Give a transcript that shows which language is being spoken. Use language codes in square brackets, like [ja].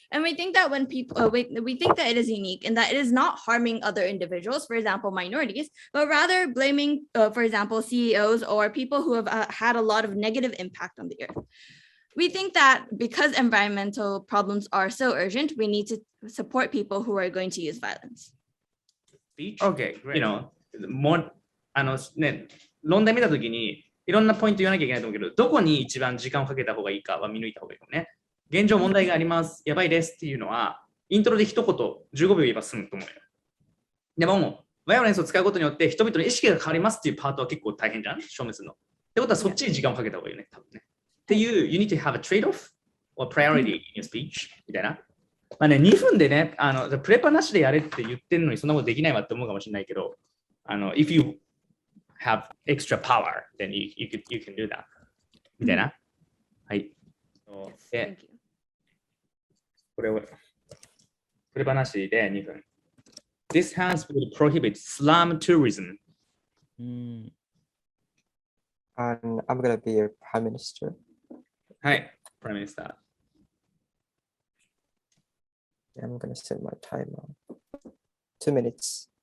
[en] And we think that when people, we think that it is unique and that it is not harming other individuals, for example, minorities, but rather blaming, for example, CEOs or people who have had a lot of negative impact on the earth. We think that because environmental problems are so urgent, we need to support people who are going to use violence. Speech? Okay, great. You know, more [ja] ね、論題見たときにいろんなポイント言わなきゃいけないと思うけど、どこに一番時間をかけた方がいいかは見抜いた方がいいかもね。現状問題があります。やばいですっていうのは、イントロで一言15秒言えば済むと思うよ。でも、バイオレンスを使うことによって人々の意識が変わりますっていうパートは結構大変じゃん、消滅するの。ってことはそっちに時間をかけた方がいいよね、多分ね。っていう、 [en] you need to have a trade-off or priority in your speech [ja] みたいな。まあね、2分でね、プレパなしでやれって言ってるのにそんなことできないわって思うかもしれないけど、 [en] if you have extra power, then you can do that. [ja] みたいな。はい。で、これを、プレパなしで2分。 [en] This house will prohibit slum tourism. And I'm gonna be your prime minister. [ja] はい、Prime Minister. [en] I'm gonna set my timer. 2 minutes.